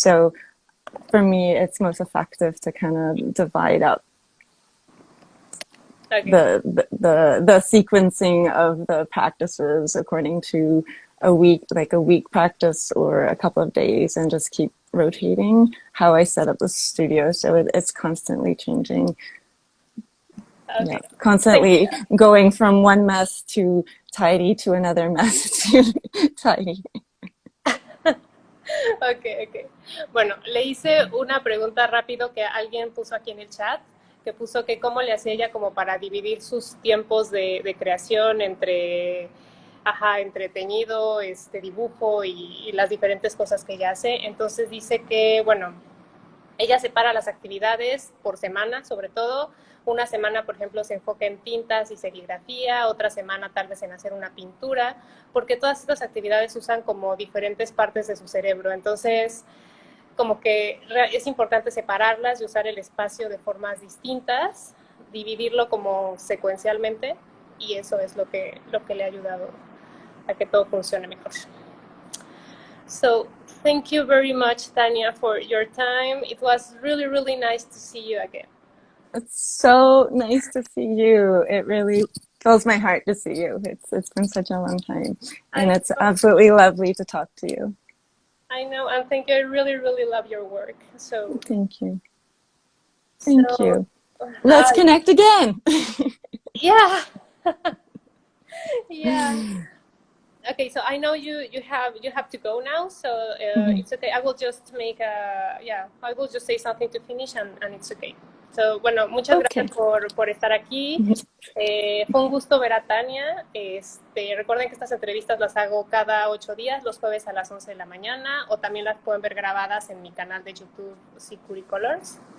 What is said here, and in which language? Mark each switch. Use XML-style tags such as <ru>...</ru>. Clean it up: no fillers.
<en>So for me, it's most effective to kind of divide up the sequencing of the practices according to a week practice or a couple of days, and just keep rotating how I set up the studio. So it's constantly changing. Okay. Yeah, constantly going from one mess to tidy to another mess to tidy. Okay.</en> <es>Bueno, le hice una pregunta rápido que alguien puso aquí en el chat, que puso que cómo le hacía ella como para dividir sus tiempos de creación entre teñido, dibujo y las diferentes cosas que ella hace. Entonces dice que, bueno, ella separa las actividades por semana, sobre todo. Una semana, por ejemplo, se enfoca en tintas y serigrafía, otra semana tal vez en hacer una pintura, porque todas estas actividades usan como diferentes partes de su cerebro. Entonces, como que es importante separarlas y usar el espacio de formas distintas, dividirlo como secuencialmente, y eso es lo que le ha ayudado a que todo funcione mejor.</es> <en>So, thank you very much, Tania, for your time. It was really, really nice to see you again. It's so nice to see you. It really fills my heart to see you. It's been such a long time, and it's absolutely lovely to talk to you. I know, and thank you. I really, really love your work. So thank you. Thank you. Let's connect again. Yeah. Yeah. Okay, so I know you have to go now, so it's okay. I will just I will just say something to finish, and it's okay.</en> <es>So, bueno, muchas gracias por estar aquí. Fue un gusto ver a Tania. Recuerden que estas entrevistas las hago cada 8 días, los jueves a las 11 de la mañana, o también las pueden ver grabadas en mi canal de YouTube, Sikuri Colors.</es>